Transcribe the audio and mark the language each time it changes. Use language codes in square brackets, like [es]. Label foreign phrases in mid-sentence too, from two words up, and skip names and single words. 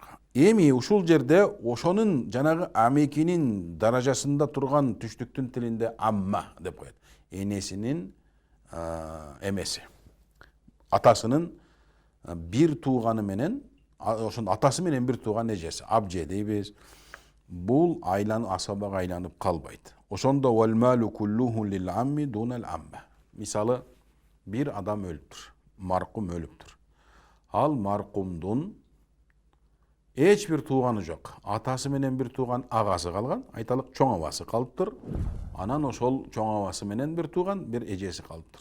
[ky] Эми ушул жерде ошонун жанагы амекинин даражасында турган түштүктүн тилинде амма деп коет. Энесинин эмеси. Атасынын бир тууганы менен, ошон атасы менен бир тууган эжеси, абже дейбиз. Бул асабага айланып калбайт. [ar] Ошондо والمال كله للعم دون العمة. [ky] Мисалы, бир адам өлүптүр, маркум өлүптүр. Ал маркумдун эч бир тууганы жок. Атасы менен бир тууган агасы калган, айталык чоң абасы калыптыр. Анан ошол чоң абасы менен бир тууган бир эжеси калыптыр.